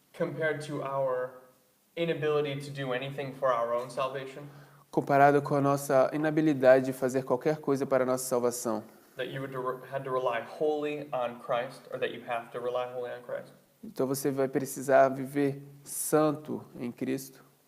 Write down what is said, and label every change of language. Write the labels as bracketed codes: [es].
[en] Compared to our inability to do anything for our own salvation. [pt] comparado com a nossa inabilidade de fazer qualquer coisa para a nossa salvação. [en] That you had to rely wholly on Christ, or that you have to rely wholly on Christ. [pt] Então você vai precisar viver santo em Cristo.